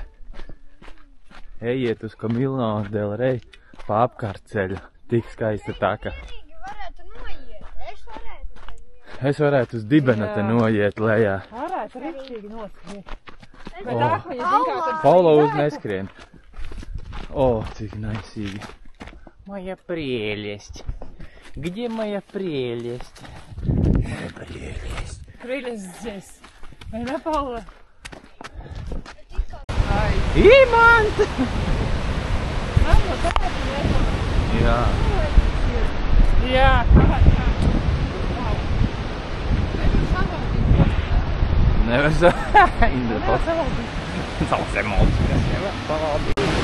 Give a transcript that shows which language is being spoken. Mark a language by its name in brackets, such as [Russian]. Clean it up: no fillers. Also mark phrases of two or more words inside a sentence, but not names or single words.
[Latvian] Ejiet uz Camino del Rey pa apkārtceļu. Tik skaista taka. Es varētu uz dibena te noiet lejā. Varētu riktīgi noskriet. Paula uz neskrien. Cik naisīgi. [Russian] Моя прелесть. Где моя прелесть? Моя прелесть. Прелесть здесь. Да, Паула? Имант! [Latvian] Jā. Jā. Nevar savādīt. Savas emocijas nevar savādīt.